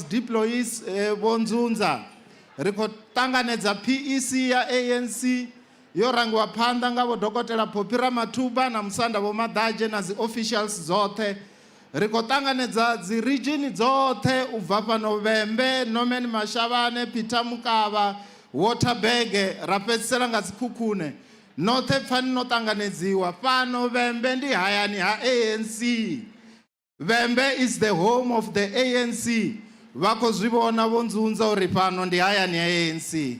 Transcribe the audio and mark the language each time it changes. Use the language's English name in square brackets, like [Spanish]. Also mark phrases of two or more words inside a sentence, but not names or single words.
[Venda] deployees Vho Ndzundza ri khou ṱanganedza PEC ya ANC yo rangiwa phanḓa nga Vho Dokotela Phophi Ramathuba na Musanda Vho Madaje na dzi officials dzoṱhe ri khou ṱanganedza dzi region dzoṱhe u bva fhano Vhembe Norman Mashavhane Peter Mukavha Waterberg ra fhedzisela nga 𝐬𝐻𝐾𝐭 note pfani no tanganedziwa fano Vhembe ndi hayani ha ANC. [English] Vhembe is the home of the ANC. [Venda] Vako zwivona vonzunza uri fano ndi hayani ha ANC.